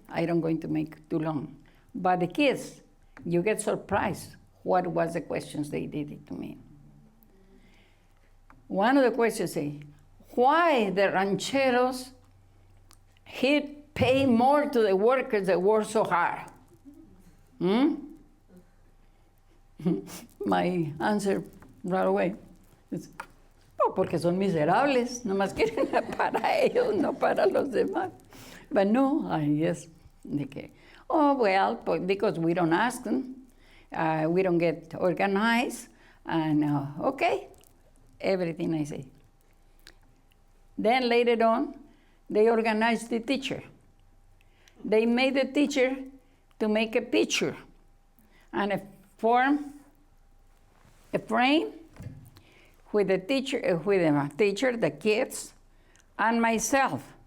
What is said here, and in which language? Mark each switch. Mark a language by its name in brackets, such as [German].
[English] I don't going to make too long. But the kids, you get surprised what was the questions they did it to me. One of the questions say, why the rancheros pay more to the workers that work so hard? My answer right away is, [Spanish] porque son miserables, nomás quieren para ellos, no para los demás. [English] But no, yes, oh, well, because we don't ask them, we don't get organized, and okay, everything I say. Then later on, they organized the teacher. They made the teacher to make a picture and form a frame with the teacher, the kids, and myself.